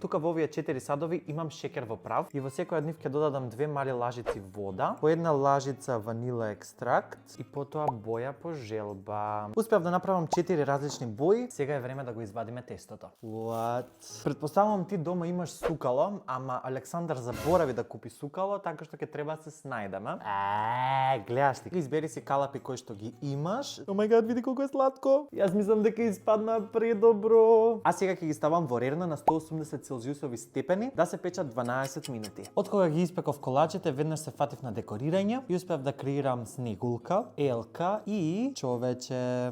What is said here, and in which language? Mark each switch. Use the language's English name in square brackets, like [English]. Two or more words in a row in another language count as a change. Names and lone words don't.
[Macedonian] Тука во овие 4 садови имам шекер во прав и во секој од нив ќе додадам 2 мали лажици вода, по една лажица ванила екстракт и потоа боја по желба. Успеав да направам 4 различни бои, сега е време да го извадиме тестото. [English] What? [Macedonian] Предпоставувам ти дома имаш сукало, ама Александар заборави да купи сукало, така што ќе треба да се снајдеме. Гледаш ти. Избери си калапи кои што ги имаш. [English] Oh my god, [Macedonian] види колку е сладко. Јас мислам дека испадна предобро. А сега ќе ги ставам во рерна на 180 целзиусови степени да се печат 12 минути. Откога ги испеков колачите, веднаш се фатив на декорирање и успеав да креирам снегулка, елка и човече.